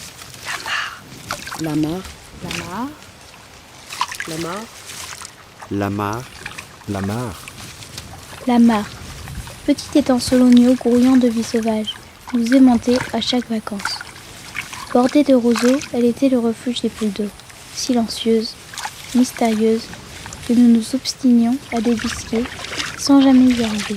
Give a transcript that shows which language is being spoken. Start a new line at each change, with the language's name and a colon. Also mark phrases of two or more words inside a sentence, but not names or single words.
French: La mare, La mare, La mare. La mare, La mare. la mare, petit étang sologno grouillant de vie sauvage, nous aimantait à chaque vacances. Bordée de roseaux, elle était le refuge des poules d'eau, silencieuse, mystérieuse, que nous nous obstinions à débusquer sans jamais y arriver.